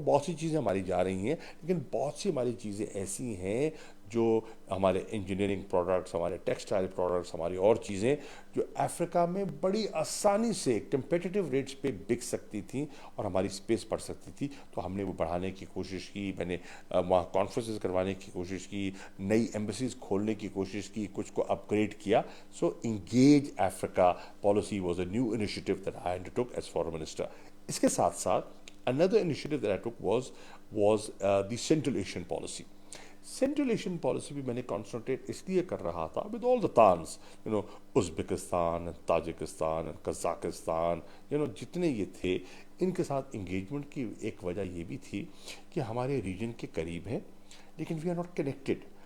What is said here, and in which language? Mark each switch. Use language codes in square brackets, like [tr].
[hi] बहुत सी चीज़ें हमारी जा रही हैं, लेकिन बहुत सी हमारी चीज़ें ऐसी हैं जो हमारे इंजीनियरिंग प्रोडक्ट्स, हमारे टेक्सटाइल प्रोडक्ट्स, हमारी और चीज़ें जो अफ्रीका में बड़ी आसानी से कम्पिटिटिव रेट्स पे बिक सकती थी और हमारी स्पेस बढ़ सकती थी। तो हमने वो बढ़ाने की कोशिश की। मैंने वहाँ कॉन्फ्रेंसेस करवाने की कोशिश की, नई एम्बेसीज खोलने की कोशिश की, कुछ को अपग्रेड किया। [en] So Engage Africa policy was a new initiative that I undertook as foreign minister. [hi] इसके साथ साथ [en] another initiative that I took was the Central Asian policy. [hi] Central Asian policy भी मैंने कॉन्सेंट्रेट इसलिए कर रहा था [en] with all the तान्स, [hi] Uzbekistan, Tajikistan, Kazakhstan, जितने ये थे, इनके साथ इंगेजमेंट की एक वजह ये भी थी कि हमारे रीजन के करीब हैं, लेकिन [en] We are not connected.